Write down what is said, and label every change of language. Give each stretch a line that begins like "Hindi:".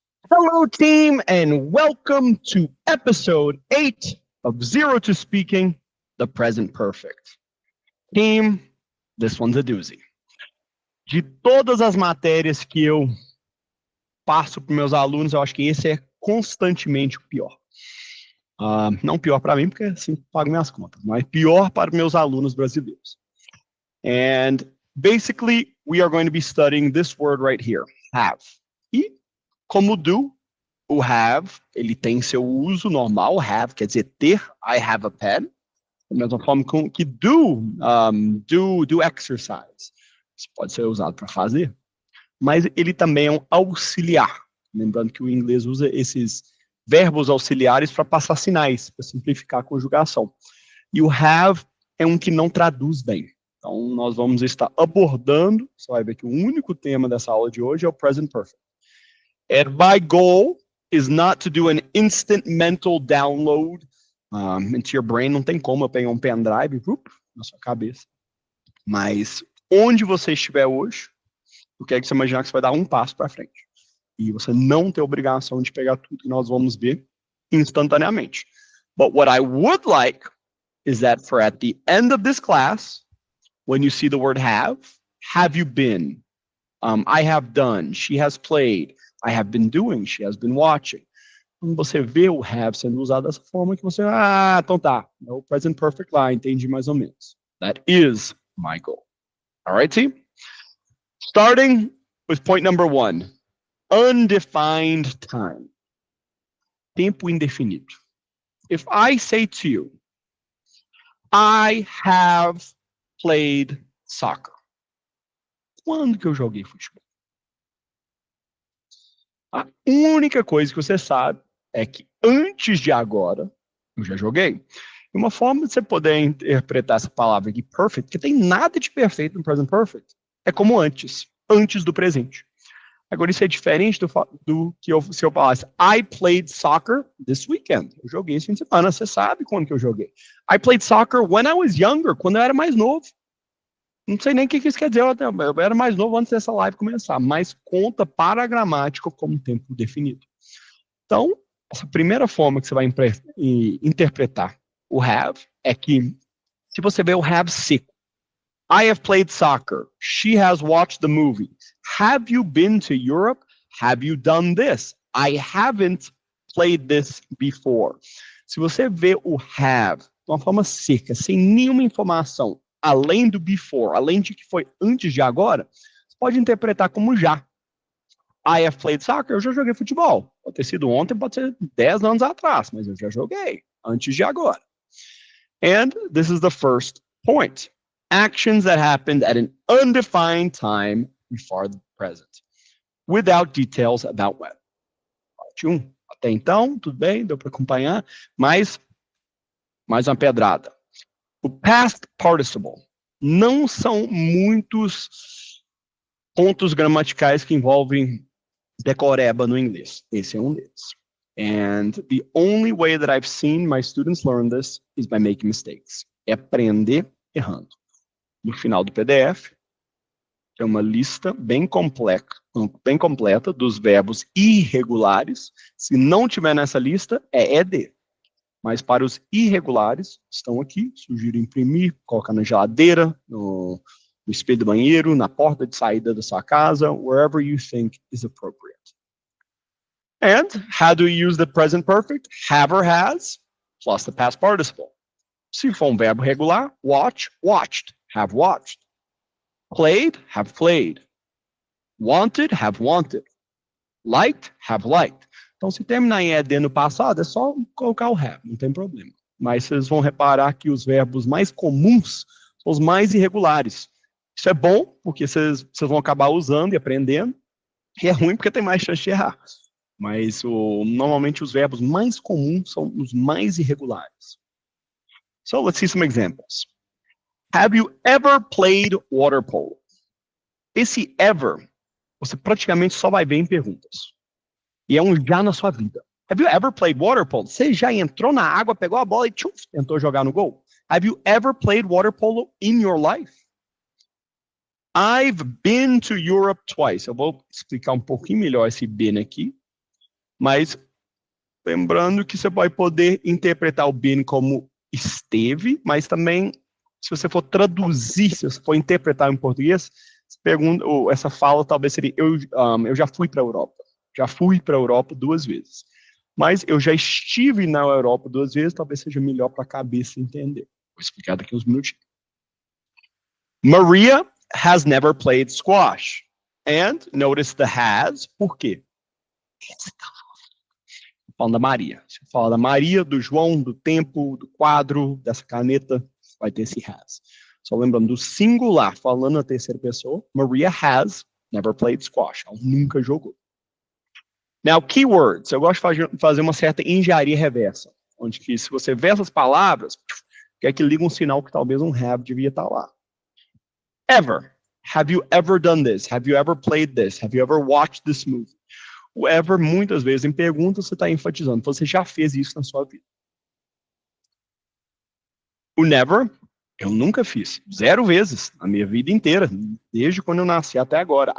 English: Hello, team, and welcome to episode 8 of Zero to Speaking, the Present Perfect. Team, this one's a doozy.
Portuguese: De todas as matérias que eu passo para meus alunos, eu acho que esse é constantemente o pior. Não pior para mim, porque assim pago minhas contas, mas pior para meus alunos brasileiros.
English: And basically, we are going to be studying this word right here, have.
Portuguese: E como do, o have, ele tem seu uso normal, have quer dizer ter,
English: I have a pen,
Portuguese: da mesma forma que do exercise. Isso pode ser usado para fazer, mas ele também é um auxiliar. Lembrando que o inglês usa esses verbos auxiliares para passar sinais, para simplificar a conjugação. E o have é um que não traduz bem. Então, nós vamos estar abordando, você vai ver que o único tema dessa aula de hoje é o present perfect.
English: And my goal is not to do an instant mental download into your brain.
Portuguese: Não tem como eu pegar um pendrive na sua cabeça. Mas onde você estiver hoje, eu quero que você imaginar que você vai dar um passo para frente. E você não tem obrigação de pegar tudo que nós vamos ver instantaneamente.
English: But what I would like is that for at the end of this class, when you see the word have you been? I have done, she has played, I have been doing, she has been watching.
Portuguese: Quando você vê o have sendo usado dessa forma, que você, então tá, é o present perfect lá, entendi mais ou menos.
English: That is my goal. All right, team? Starting with point number 1, undefined time.
Portuguese: Tempo indefinido.
English: If I say to you, I have played soccer.
Portuguese: Quando que eu joguei futebol? A única coisa que você sabe é que antes de agora, eu já joguei. E uma forma de você poder interpretar essa palavra aqui, perfect, que tem nada de perfeito no present perfect, é como antes do presente. Agora, isso é diferente do que se eu falasse,
English: I played soccer this weekend.
Portuguese: Eu joguei esse fim de semana, você sabe quando que eu joguei.
English: I played soccer when I was younger,
Portuguese: quando eu era mais novo. Não sei nem o que isso quer dizer, eu era mais novo antes dessa live começar, mas conta para a gramática como tempo definido. Então, essa primeira forma que você vai interpretar o have é que, se você vê o have seco,
English: I have played soccer, she has watched the movie, have you been to Europe, have you done this, I haven't played this before.
Portuguese: Se você vê o have de uma forma seca, sem nenhuma informação, além do before, além de que foi antes de agora, você pode interpretar como já.
English: I have played soccer,
Portuguese: eu já joguei futebol. Pode ter sido ontem, pode ser 10 anos atrás, mas eu já joguei, antes de agora.
English: And this is the first point. Actions that happened at an undefined time before the present, without details about when.
Portuguese: Parte 1. Até então, tudo bem, deu para acompanhar, mas mais uma pedrada. O past participle não são muitos pontos gramaticais que envolvem decoreba no inglês. Esse é um deles.
English: And the only way that I've seen my students learn this is by making mistakes.
Portuguese: É aprender errando. No final do PDF, é uma lista bem completa dos verbos irregulares. Se não tiver nessa lista, é ED. Mas para os irregulares, estão aqui. Sugiro imprimir, colocar na geladeira, no espelho do banheiro, na porta de saída da sua casa,
English: wherever you think is appropriate. And how do you use the present perfect? Have or has, plus the past participle.
Portuguese: Se for um verbo regular,
English: watch, watched, have watched. Played, have played. Wanted, have wanted. Liked, have liked.
Portuguese: Então, se terminar em ED no passado, é só colocar o have, não tem problema. Mas vocês vão reparar que os verbos mais comuns são os mais irregulares. Isso é bom, porque vocês vão acabar usando e aprendendo. E é ruim porque tem mais chance de errar. Mas normalmente os verbos mais comuns são os mais irregulares.
English: So, let's see some examples. Have you ever played water polo?
Portuguese: Esse ever, você praticamente só vai ver em perguntas. E é um já na sua vida.
English: Have you ever played water polo?
Portuguese: Você já entrou na água, pegou a bola e tentou jogar no gol?
English: Have you ever played water polo in your life? I've been to Europe twice.
Portuguese: Eu vou explicar um pouquinho melhor esse been aqui. Mas lembrando que você vai poder interpretar o been como esteve, mas também, se você for traduzir, se você for interpretar em português, essa fala talvez seria, eu já fui para a Europa. Já fui para a Europa 2 vezes. Mas eu já estive na Europa 2 vezes, talvez seja melhor para a cabeça entender. Vou explicar daqui uns minutinhos.
English: Maria has never played squash. And, notice the has,
Portuguese: por quê? Falando da Maria. Se eu falar da Maria, do João, do tempo, do quadro, dessa caneta, vai ter esse has. Só lembrando do singular, falando na terceira pessoa,
English: Maria has never played squash.
Portuguese: Ela nunca jogou.
English: Now, keywords.
Portuguese: Eu gosto de fazer uma certa engenharia reversa, onde que se você vê essas palavras, quer que liga um sinal que talvez um have devia estar lá.
English: Ever. Have you ever done this? Have you ever played this? Have you ever watched this movie?
Portuguese: O ever, muitas vezes, em perguntas, você está enfatizando. Você já fez isso na sua vida. O never, eu nunca fiz. 0 vezes na minha vida inteira, desde quando eu nasci até agora.